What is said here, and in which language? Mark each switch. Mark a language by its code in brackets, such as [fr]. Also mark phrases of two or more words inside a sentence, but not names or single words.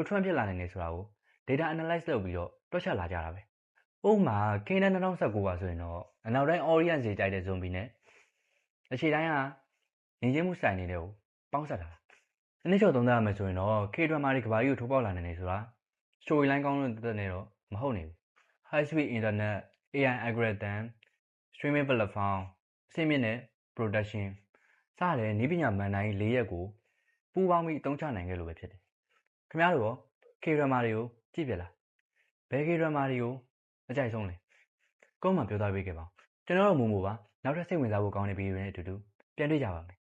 [my] ထွက်ဖြစ်လာနိုင်လဲဆိုတာကို [en] data analyze [my] လုပ်ပြီးတော့တွက်ချက်လာကြတာပဲ။ဥပမာ K-drama 2019ပါဆိုရင်တော့အနောက်တိုင်း audience တွေကြိုက်တဲ့ zombie နဲ့အရှေ့တိုင်းကယဉ်ကျေးမှု style တွေကိုပေါင်းစပ်ထားတာ။အနည်းချုပ်သုံးသပ်ရမယ်ဆိုရင် တော့ K-drama တွေကဘာကြီးကိုထိုးပေါက်လာနိုင်တယ်ဆိုတာ storyline ကောင်းလို့တက်နေတော့မဟုတ်နေဘူး။ [en] high speed internet, AI algorithm, streaming platform, [my] အဆင့်မြင့်တဲ့ production စတဲ့နည်းပညာမှန်တိုင်း၄ရက်ကိုပူးပေါင်းပြီးအသုံးချနိုင်ခဲ့လို့ပဲဖြစ်တယ်။ခင်ဗျားတို့ရော K-drama တွေကိုကြည့်ပြလား။ဘယ် K-drama တွေကိုအကြိုက်ဆုံးလဲ။comment မှာပြောသားပေးခဲ့ပါဦး။ကျွန်တော်တို့မူပါနောက်ထပ်စိတ်ဝင်စားဖို့ကောင်းတဲ့ဗီဒီယိုတွေနဲ့အတူတူပြန်တွေ့ကြပါမယ်